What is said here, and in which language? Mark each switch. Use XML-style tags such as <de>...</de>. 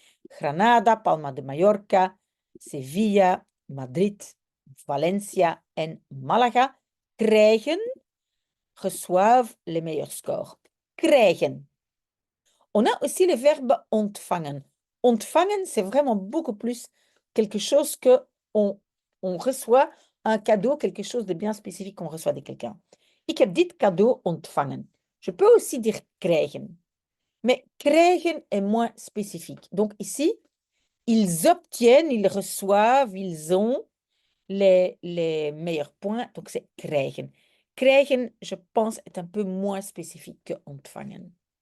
<fr>Granada, Palma de Mallorca, Sevilla, Madrid, Valencia en Malaga reçoivent les meilleurs scores. Krijgen. On a aussi le verbe ontvangen. Ontvangen, c'est vraiment beaucoup plus quelque chose que on reçoit un cadeau, quelque chose de bien spécifique qu'on reçoit de quelqu'un.</fr> <nl>Ik heb dit cadeau ontvangen.</nl> <fr>Je peux aussi dire krijgen. Mais krijgen est moins spécifique. Donc ici, ils obtiennent, ils reçoivent, ils ont les meilleurs points. Donc c'est krijgen. Krijgen, je pense, est un peu moins spécifique que ontvangen.</fr>